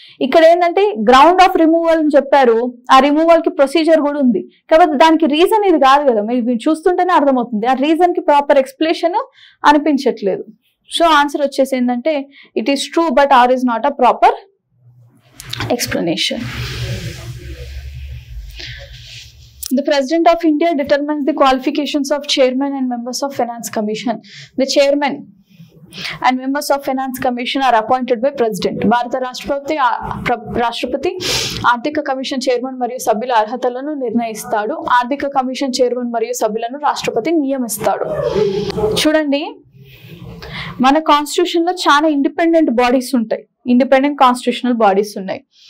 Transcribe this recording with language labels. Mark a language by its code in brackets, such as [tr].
[te] ఇక్కడ ఏంటంటే ground of removal అని చెప్పారు, ఆ రిమూవల్ కి ప్రొసీజర్ కూడా ఉంది, కాబట్టి దానికి రీజన్ ఇది కాదు కదా. మీరు చూస్తుంటేనే అర్థమవుతుంది, ఆ రీజన్ కి ప్రాపర్ ఎక్స్ప్లెనేషన్ అనిపించట్లేదు. సో ఆన్సర్ వచ్చేసి ఏంటంటే [en] It is true but R is not a proper explanation. The President of India determines the qualifications of chairman and members of Finance Commission. The chairman and members of Finance Commission are appointed by President. [te] Bharata Rashtrapati Ardhika Commission Chairman మరియు సభ్యుల అర్హతలను నిర్ణయిస్తాడు. ఆర్థిక commission chairman మరియు సభ్యులను రాష్ట్రపతి నియమిస్తాడు. చూడండి, మన constitution లో చాలా ఇండిపెండెంట్ బాడీస్ ఉంటాయి, ఇండిపెండెంట్ కాన్స్టిట్యూషనల్ బాడీస్ ఉన్నాయి.